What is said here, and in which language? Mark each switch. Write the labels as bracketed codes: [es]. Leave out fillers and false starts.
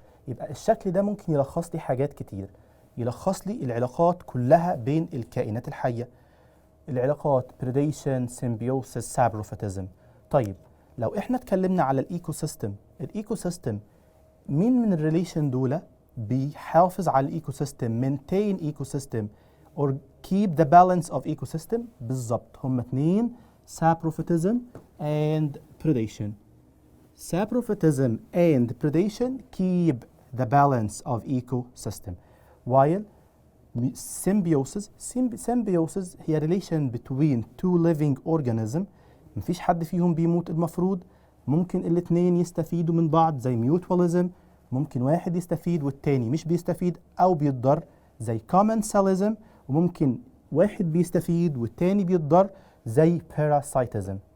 [ar] يبقى الشكل ده ممكن يلخص لي حاجات كتير. يلخص لي العلاقات كلها بين الكائنات الحية. العلاقات predation، symbiosis، saprophytism. طيب لو احنا اتكلمنا على الايكو سيستم مين من الريليشن دول بيحافظ على الايكو سيستم؟ [en] maintain ecosystem or keep the balance of ecosystem؟ [ar] بالظبط، هم 2: saprophytism and predation. [en] Saprophytism and predation keep the balance of ecosystem, while symbiosis هي relation between two living organisms. [ar] مفيش حد فيهم بيموت المفروض، ممكن الاثنين يستفيدوا من بعض زي mutualism، ممكن واحد يستفيد والتاني مش بيستفيد أو بيتضر زي commensalism، وممكن واحد بيستفيد والتاني بيتضر زي parasitism.